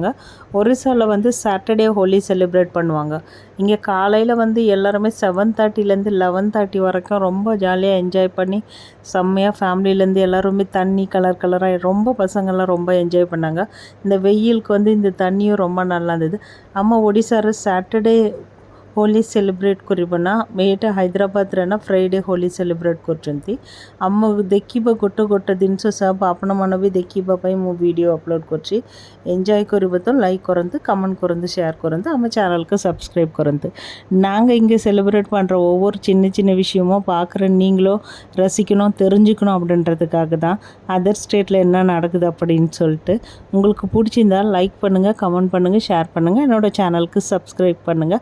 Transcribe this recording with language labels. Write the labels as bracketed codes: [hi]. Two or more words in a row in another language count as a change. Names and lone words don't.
[ta] ஒரிசாவில் வந்து சாட்டர்டே ஹோலி செலிப்ரேட் பண்ணுவாங்க. இங்கே காலையில் வந்து எல்லாருமே 7:30லேருந்து 11:30 வரைக்கும் ரொம்ப ஜாலியாக என்ஜாய் பண்ணி செம்மையாக ஃபேமிலியிலேருந்து எல்லாருமே தண்ணி கலராக ரொம்ப பசங்கள்லாம் ரொம்ப என்ஜாய் பண்ணாங்க. இந்த வெயிலுக்கு வந்து இந்த தண்ணியும் ரொம்ப நல்லா இருந்தது. [or] ଆମ ଓଡ଼ିଶାରେ ସାଟର୍ଡେ ହୋଲି ସେଲିବ୍ରେଟ୍ କରିବା ନା ଏଇଟା ହାଇଦ୍ରାବାଦରେ ନା ଫ୍ରାଇଡ଼େ ହୋଲି ସେଲିବ୍ରେଟ୍ କରୁଛନ୍ତି। ଆମ ଦେଖିବା ଗୋଟେ ଜିନିଷ ସବୁ ଆପଣମାନେ ବି ଦେଖିବା ପାଇଁ ମୁଁ [en] video upload [or] କରୁଛି। என்ஜாய் କରିବେ ତ லைக் କରନ୍ତୁ, கமெண்ட் କରନ୍ତୁ, ஷேர் କରନ୍ତୁ, [ta] நம்ம சேனலுக்கு [or] சப்ஸ்கிரைப் କରନ୍ତୁ. [ta] நாங்கள் இங்கே செலிப்ரேட் பண்ணுற ஒவ்வொரு சின்ன விஷயமும் பார்க்குற நீங்களும் ரசிக்கணும், தெரிஞ்சுக்கணும் அப்படின்றதுக்காக தான் [en] other state-il [ta] என்ன நடக்குது அப்படின்னு சொல்லிட்டு. உங்களுக்கு பிடிச்சிருந்தால் லைக் பண்ணுங்கள், கமெண்ட் பண்ணுங்கள், ஷேர் பண்ணுங்கள், என்னோடய சேனலுக்கு சப்ஸ்கிரைப் பண்ணுங்கள்.